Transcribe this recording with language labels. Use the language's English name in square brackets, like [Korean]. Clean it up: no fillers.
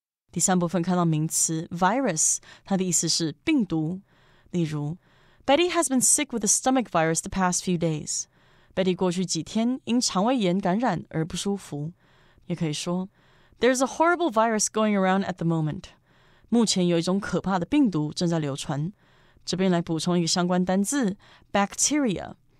[Chinese] 第三部分看到名词 virus， 它的意思是病毒。例如 [English] Betty has been sick with a stomach virus the past few days. [Chinese] Betty 过去几天因肠胃炎感染而不舒服。也可以说 [English] There's a horrible virus going around at the moment. [Chinese] 目前有一种可怕的病毒正在流传。这边来补充一个相关单字 bacteria.